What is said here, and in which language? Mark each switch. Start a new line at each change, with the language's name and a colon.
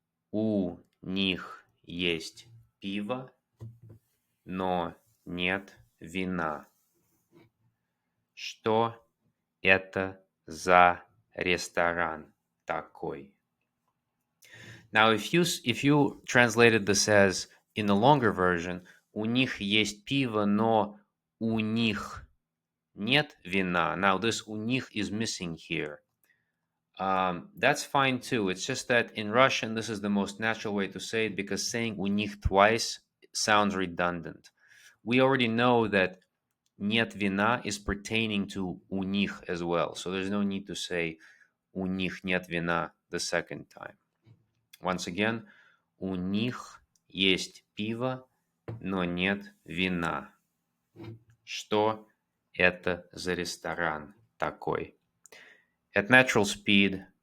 Russian: У них есть пиво, но нет вина. Что это за ресторан такой?
English: Now, if you translated this as in the longer version,
Russian: у них есть пиво, но у них нет вина.
English: Now, this у них is missing here. That's fine too. It's just that in Russian, this is the most natural way to say it because saying у них twice sounds redundant. We already know that нет вина is pertaining to у них as well. So there's no need to say
Russian: у них нет вина
English: the second time. Once again,
Russian: у них есть пиво, но нет вина. Что это за ресторан такой?
English: At natural speed,